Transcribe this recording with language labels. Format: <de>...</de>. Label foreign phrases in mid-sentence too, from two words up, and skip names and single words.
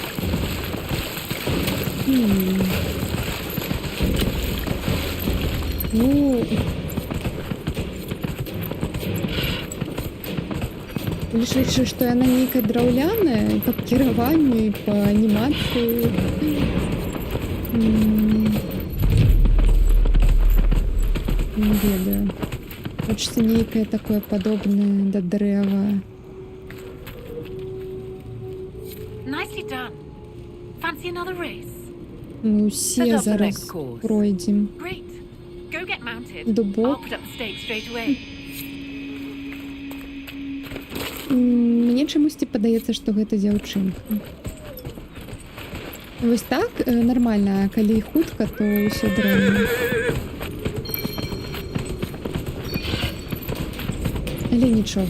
<be>Ну, лишь што яна нейкая драўляная па кіраванню і па анімацыі. Не ведаю. Хочется нейкае такое падобнае да дрэва.</be> <en>Nicely done. Fancy another race?</en> <be>Мы ўсе зараз пройдзем.</be> <en>Great. Go get mounted.</en> <be>Дубок.</be> <en>I'll put up the stakes straight away.</en> <be>Мне чамусьці падаецца, што гэта дзяўчынка. Вось так нармальна, а калі хутка, то ўсё дрэнна. Але нічога.</be>